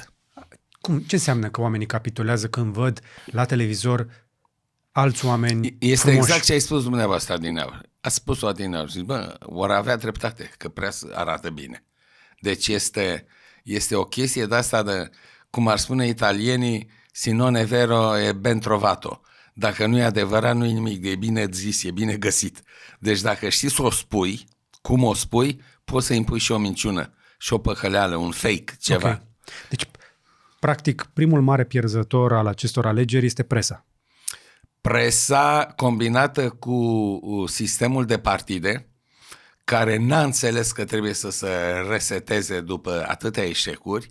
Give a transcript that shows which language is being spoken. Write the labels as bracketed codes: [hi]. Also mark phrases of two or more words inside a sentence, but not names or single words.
[ro] Ce înseamnă că oamenii capitulează când văd la televizor alți oameni Este frumoși? Exact ce ai spus dumneavoastră adineauri. Ați spus-o adineauri. Zici, vor avea dreptate, că prea arată bine. Deci este o chestie de asta de, cum ar spune italienii, [it] si non è vero e ben trovato. [ro] Dacă nu e adevărat, nu e nimic, e bine zis, e bine găsit. Deci dacă știi să o spui, cum o spui, poți să impui și o minciună, și o păcăleală, un fake, ceva. Okay. Deci, practic, primul mare pierzător al acestor alegeri este presa. Presa combinată cu sistemul de partide, care n-a înțeles că trebuie să se reseteze după atâtea eșecuri.